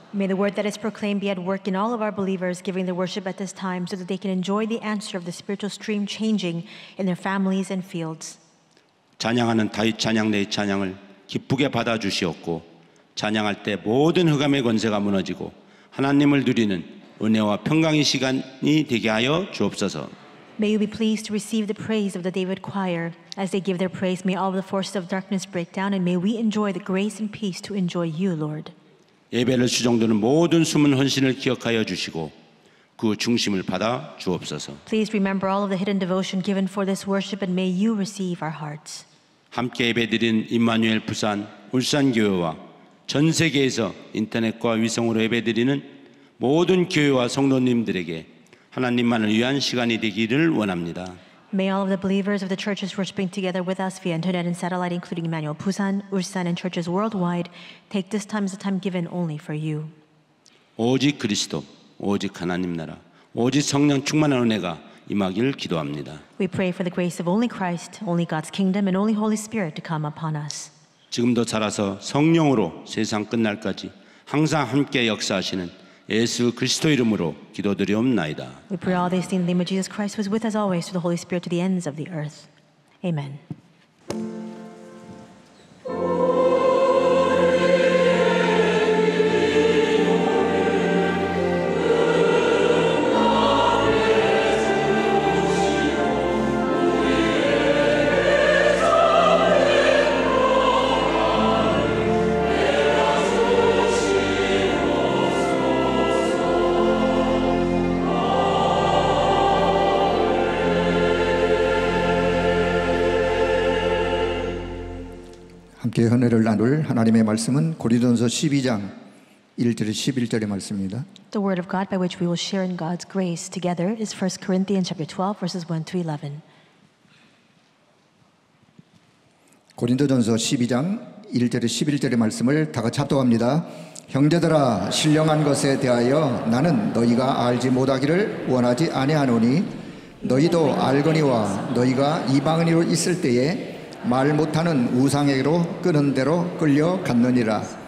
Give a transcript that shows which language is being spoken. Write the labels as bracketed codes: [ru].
[en] May the word that is proclaimed be at work in all of our believers giving their worship at this time so that they can enjoy the answer of the spiritual stream changing in their families and fields. [ko] 찬양하는 다윗 찬양 내 찬양을 기쁘게 받아주시옵고 찬양할 때 모든 흑암의 권세가 무너지고 하나님을 누리는 은혜와 평강의 시간이 되게 하여 주옵소서. [en] May you be pleased to receive the praise of the David choir. As they give their praise, may all the forces of darkness break down and may we enjoy the grace and peace to enjoy you, Lord. [ko] 예배를 수종드는 모든 숨은 헌신을 기억하여 주시고 그 중심을 받아 주옵소서. [en] Please remember all of the hidden devotion given for this worship and may you receive our hearts. [ko] 함께 예배드린 임마누엘 부산, 울산교회와 전 세계에서 인터넷과 위성으로 예배드리는 모든 교회와 성도님들에게 하나님만을 위한 시간이 되기를 원합니다. [en] May all of the believers of the churches worshiping together with us via internet and satellite, including Emmanuel Busan, Ulsan, and churches worldwide, take this time as a time given only for you. [ko] 오직 그리스도, 오직 하나님 나라, 오직 성령 충만한 은혜가 임하기를 기도합니다. [en] We pray for the grace of only Christ, only God's kingdom, and only Holy Spirit to come upon us. [ko] 지금도 자라서 성령으로 세상 끝날까지 항상 함께 역사하시는 예수 그리스도 이름으로 기도드리옵나이다. [en] We pray all these things in the name of Jesus Christ, who is with us always, through the Holy Spirit, to the ends of the earth. Amen. [ko] 함께 은혜를 나눌 하나님의 말씀은 고린도전서 12장 1절에 11절의 말씀입니다. [en] The word of God by which we will share in God's grace together is 1 Corinthians chapter 12, verses 1 to 11. [ko] 고린도전서 12장 1절에 11절의 말씀을 다 같이 합독합니다. 형제들아 신령한 것에 대하여 나는 너희가 알지 못하기를 원하지 아니하노니 너희도 알거니와 너희가 이방인으로 있을 때에 말 못하는 우상에게로 끄는 대로 끌려갔느니라.